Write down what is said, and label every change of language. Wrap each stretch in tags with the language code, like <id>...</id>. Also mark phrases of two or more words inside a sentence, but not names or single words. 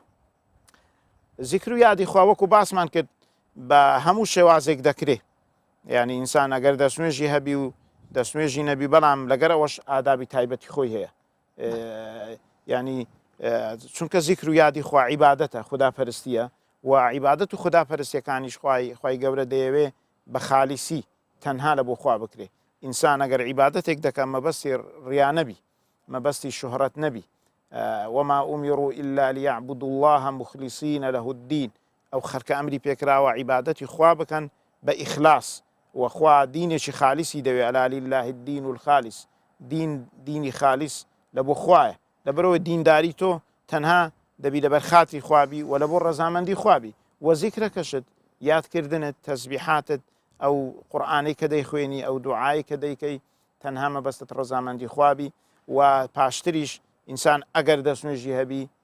<ckb>زیکر و یادی خوا وەکو باسمان کرد بە هەموو شێوازێک دەکرێت یعنی ئینسان ئەگەر دەستنوێژی هەبی و دەستنوێژی نەبی بەڵام لەگەرەوەش ئادابی تایبەتی خۆی هەیە ینی چونکە زیکر و یادی خوا عیبادەتە خوداپەرستیە و عیبادەت و خوداپەرستیەکانیش خی گەورە دەیەوێ بە خالیسی تەنها لە بۆ خوا بکرێ ئینسان ئەگەر عیبادەتێک دەکەم مەبەستی ڕیا نەبی مەبەستی شوهرەت نەبی</ckb> <ar>وما أمروا إلا ليعبدوا الله مخلصين له الدين</ar> <ckb>أو خەرکە ئەمری پێکراوە عیبادەتی خوا بکەن بە ئیخلاص وخوا دینێکی خالیسی دەوێ</ckb> <ar>ئەلا لله الدین الخالص</ar> <ckb>دینی خالیس لە بۆ خوایە لەبەرەوەی دینداری تۆ تەنها دەبی لەبەر خاتری خوابی و لە بۆ ڕەزامەندی خوابی و زیکرەکەشت یادکردنت تەسبیحاتت ئەو قورئانەی کە دەیخوێنی ئەو دوعای کە دەیکەی تەنها مەبەستت ڕەزامەندی خوابی و پاشتریش ئینسان ئەگەر دەستنوێژی هەبی</ckb>